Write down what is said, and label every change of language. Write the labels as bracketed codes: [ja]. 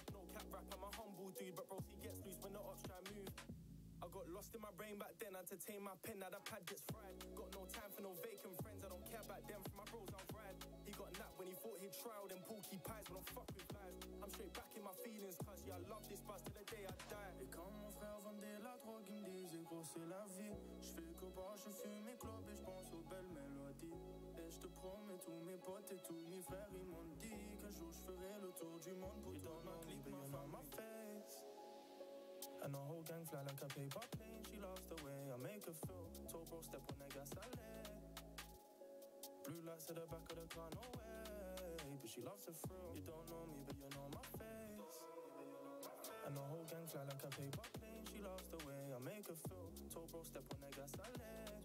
[en] No cap rap, I'm a humble dude, but bro, he gets loose when the ops try move. I got lost in my brain back then, entertain my pen, now the pad gets fried. Got no time for no vacant friends, I don't care about them, for my bros I'll ride. He got napped when he thought he'd try all them porky pies, but don't fuck with lies. I'm straight back in my feelings, cause yeah, I love this buzz till the day I die. [fr] Et quand mon frère vendait la drogue, il me disait gros c'est la vie. J'fais que boire, je fume mes clopes et j'pense aux belles mélodies. Et j'te promets, tous mes potes et tous mes frères, ils m'ont dit qu'un jour j'ferai le tour du monde pour toute ma clique, ma femme, ma face. [en] And the whole gang fly like a paper plane. She loves the way I make her feel. Toe bro step on the gas, I lay. Blue lights at the back of the car, no way. But she loves the thrill. You don't know me, but you know my face. And the whole gang fly like a paper plane. She loves the way I make her feel. Toe bro step on the gas, I lay.